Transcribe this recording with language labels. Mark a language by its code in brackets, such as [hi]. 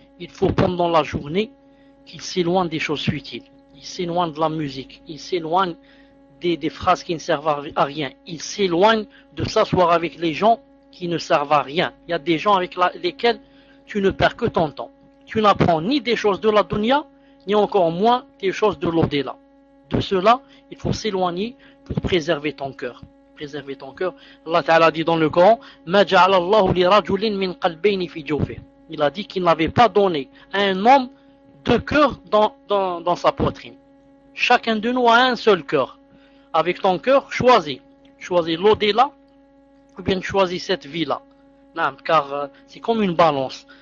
[fr] Il faut pendant la journée qu'il s'éloigne des choses futiles, il s'éloigne de la musique, il s'éloigne des phrases qui ne servent à rien, il s'éloigne de s'asseoir avec les gens qui ne servent à rien. Il y a des gens avec lesquels tu ne perds que ton temps. Tu n'apprends ni des choses de la dunya, ni encore moins des choses de l'au-delà. De cela, il faut s'éloigner pour préserver ton cœur. Préserver ton cœur. Allah Ta'ala dit dans le Coran, [ar] مَا جَعَلَ اللَّهُ لِرَجُلٍ مِنْ قَلْبَيْنِ فِي جَوْفِهِ. [fr] Il a dit qu'il n'avait pas donné à un homme deux cœurs dans sa poitrine. Chacun de nous a un seul cœur. Avec ton cœur, choisis. Choisis l'au-delà ou bien choisis cette vie-là. Non, car c'est comme une balance.